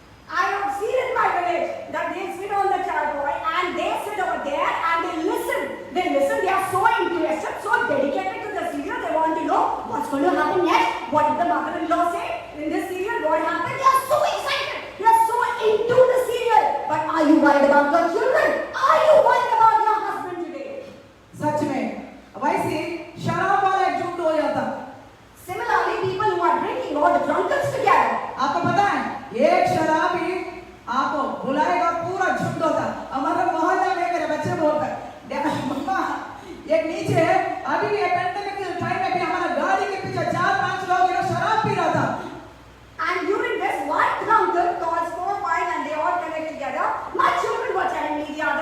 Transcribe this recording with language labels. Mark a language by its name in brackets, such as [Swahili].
[English] I have seen in my village that they sit on the charpoy and they sit over there and they listen. They are so interested, so dedicated to the serial. They want to know what's going to happen next. What did the mother-in-law say in this serial? What happened? They are so excited. They are so into the serial. But are you worried about your children? Are you worried about your husband today? [Hindi] सच में वैसे शराब वाला एकजुट हो जाता। [English] Similarly, people who are drinking, all the drunkards together. [Hindi] आपको पता है एक शराबी आपको बुलाएगा, पूरा झुंड होता। हमारे मोहल्ले में मेरे बच्चे बोलते हैं मम्मा एक नीचे है, अभी भी पेंडेमिक टाइम में भी हमारा गाड़ी के पीछे 4-5 लोग शराब पी रहा था। [English] And during this, one drunkard calls 4 or 5 and they all connect together. My children were telling me the